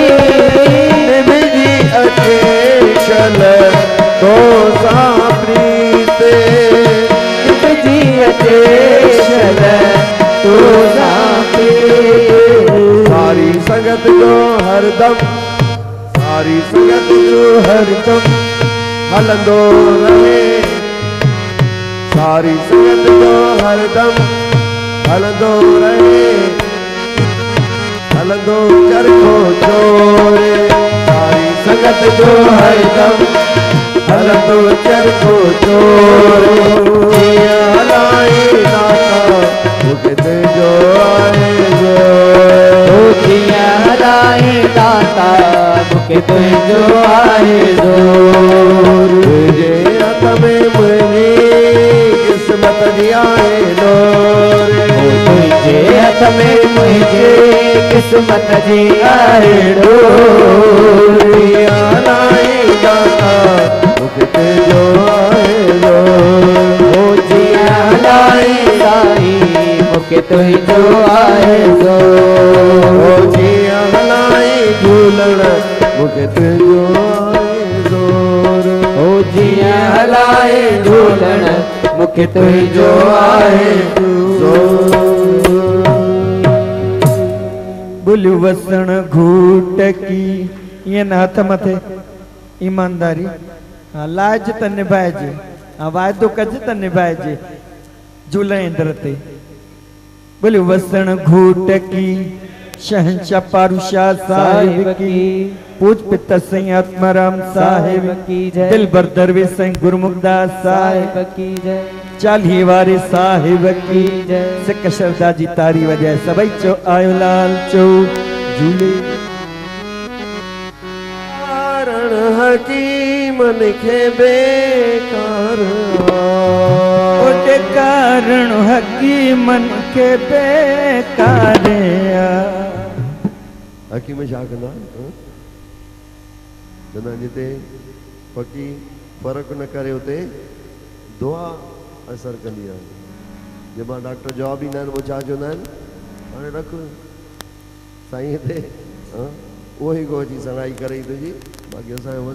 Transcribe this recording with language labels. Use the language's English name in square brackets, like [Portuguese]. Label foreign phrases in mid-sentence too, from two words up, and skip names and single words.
[Sindhi] निमजी अचेशन तो सा प्रीत निमजी अचेशन तो सा प्रीत सारी संगत जो हरदम सारी संगत जो हरदम हलंदो रहे सारी संगत जो हरदम हलंदो रहे हलंदो चरखो चोरे सारी संगत जो हरदम हलंदो चरखो चोरे जिया हलाए दाता मुखे ते जो आए जो जिया हलाए दाता मुखे ते जो आए जोर तुझे हथ में मुझी किस्मत जी आए डोर तुझे हथ में मुझे किस्मत जी आए डोर हलाए दाता मुखे ते जो आए जोर जिया हलाए दाई मुखे ते जो आए जोर जिया हलाए झूलण मुखे ते जो आए जोर जिया हलाए झूलण मुखे ते जो आए बोलियो वसण घूट की ये हथ मथे ईमानदारी लाज त निभाइजे वायदो कजे त निभाइजे झूलेंद्र ते बोलियो वसण घूट की शहंशाह पारूशाह साहिब की पूज पिता सिंह आत्माराम साहिब की जय दिल बर दरवेश सिंह गुरमुखदास साहिब की जय चालीहे वारे साहिब की जय सिक शरदा जी तारी वजह सभई चो आयो लाल चो झूले कारण हकीमन खे बेकार ओटे कारण हकीमन के बेकार हकीम छा कंदा चवंदा जिते पकी फ़र्क़ु न करे उते दुआ असर कंदी आहे जब डॉक्टर जवाब ॾींदा आहिनि वो छा चवंदा आहिनि हाणे रख साईं हिते उहो ई को अची सणाई करे तुंहिंजी बाक़ी असांजो वस